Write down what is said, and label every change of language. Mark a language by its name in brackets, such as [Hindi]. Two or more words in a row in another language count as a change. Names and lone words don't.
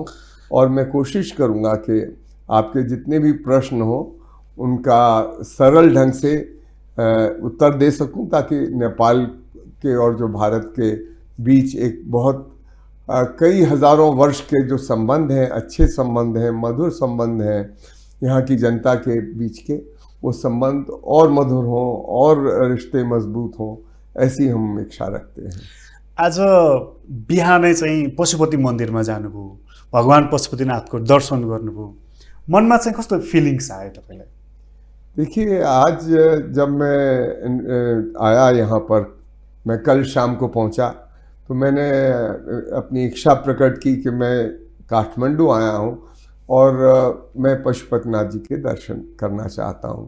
[Hindi] और मैं कोशिश करूँगा कि आपके जितने भी प्रश्न हो उनका सरल ढंग से उत्तर दे सकूं, ताकि नेपाल के और जो भारत के बीच एक बहुत कई हज़ारों वर्ष के जो संबंध हैं, अच्छे संबंध हैं, मधुर संबंध हैं, यहाँ की जनता के बीच के, वो संबंध और मधुर हों और रिश्ते मजबूत हों, ऐसी हम इच्छा रखते हैं। [Nepali] आज बिहानै चाहिँ पशुपति मन्दिरमा जानुभयो, भगवान पशुपतिनाथको दर्शन गर्नुभयो, मनमा चाहिँ कस्तो फिलिङ्स आयो तपाईँलाई? [Hindi] देखिए, आज जब मैं आया यहाँ पर, मैं कल शाम को पहुँचा, तो मैंने अपनी इच्छा प्रकट की कि मैं काठमांडू आया हूँ और मैं पशुपतिनाथ जी के दर्शन करना चाहता हूँ।